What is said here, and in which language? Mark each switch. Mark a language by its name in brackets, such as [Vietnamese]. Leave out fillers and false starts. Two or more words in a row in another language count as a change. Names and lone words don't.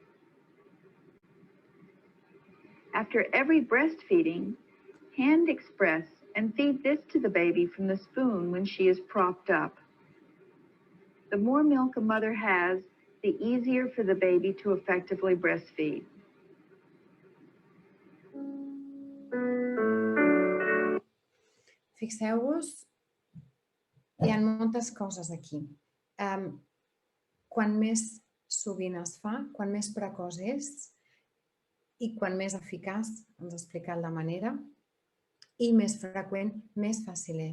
[English] After every breastfeeding, hand express and feed this to the baby from the spoon when she is propped up. The more milk a mother has, the easier for the baby to effectively breastfeed. [Catalan] Fixeu-vos, hi ha moltes coses aquí. Quan més sovint es fa, quan més precoç és i quan més eficaç, ens ha explicat la manera, i més freqüent, més fàcil és.